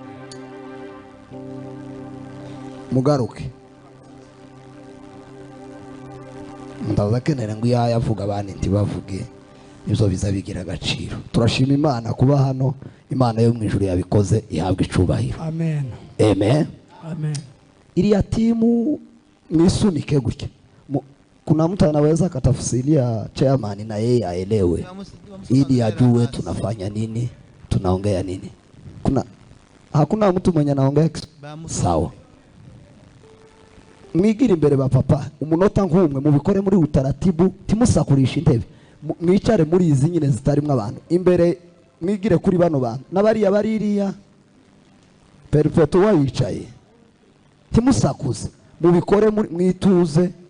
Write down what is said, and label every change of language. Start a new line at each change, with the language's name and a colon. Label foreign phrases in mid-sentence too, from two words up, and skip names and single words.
Kinyarwanda: Mugaruke ndaza kenera ngo yavuga abandi ntibavuge, ibyo biza bigira agaciro. Turashima Imana kuba hano. Imana yo mu ijuru yabikoze, ihabwa icubahiro. Amen. Amen. Amen. Iliya timu nisunike gutya.
Swahili: Kuna mtu anaweza katafsiria chairman na yeye aelewe ili ajue tunafanya nini, tunaongea nini. Hakuna mtu mwenye anaongea sawa.
Kinyarwanda: Mwigire imbere ba papa umunota nk'umwe mubikore muri utaratibu, timusakurisha intebe, mwicare muri izi nyine zitarimwe abantu. Imbere mwigire kuri bano bantu n'abariya baririya perfecto wayicaye, timusakuze, mubikore mwituze.